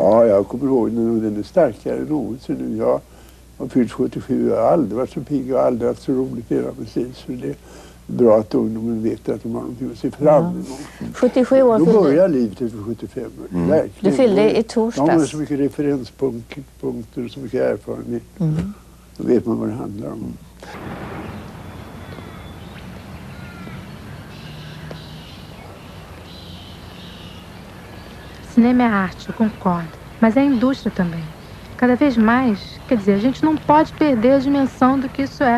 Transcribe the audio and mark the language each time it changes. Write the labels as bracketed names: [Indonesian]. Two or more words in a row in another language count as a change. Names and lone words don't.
[Swedish] Ja, jag kommer ihåg den och den är starkare än någonsin nu. Jag har fyllt 77, jag har aldrig varit så pigg och aldrig haft så roligt hela precis. Så det är bra att ungdomen vet att de har någonting att se fram emot. 77 år då fyllde. börjar livet efter 75 år. Verkligen. Du fyllde i torsdags. De har så mycket referenspunkter och så mycket erfarenhet. Då vet man vad det handlar om. [Portuguese] Cinema é arte, eu concordo. Mas é indústria também. Cada vez mais, quer dizer, a gente não pode perder a dimensão do que isso é.